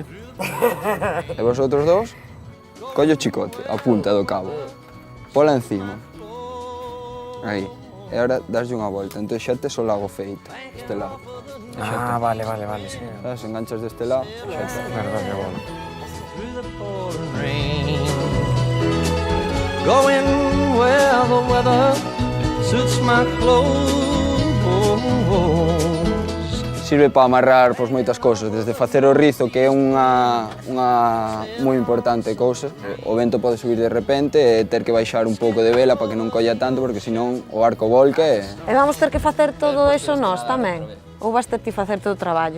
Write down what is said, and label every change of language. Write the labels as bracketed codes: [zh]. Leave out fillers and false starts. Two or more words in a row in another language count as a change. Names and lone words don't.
[gl] E vosotros dous, collo o chicote, a punta do cabo. Pola encima. Aí. E agora daslle unha volta, entón xa tes o lago feito, este lado. Vale, sí. Sabes, enganchas deste lado, xa tes. Verdade, bueno. [en] Going where the weather suits my clothes. [gl] sirve para amarrar pois, moitas cousas, desde facer o rizo, que é unha moi importante cousa. O vento pode subir de repente e ter que baixar un pouco de vela para que non colla tanto, porque senón o barco volca e... E vamos ter que facer todo eso nós tamén? Ou vas ter ti facer todo o traballo?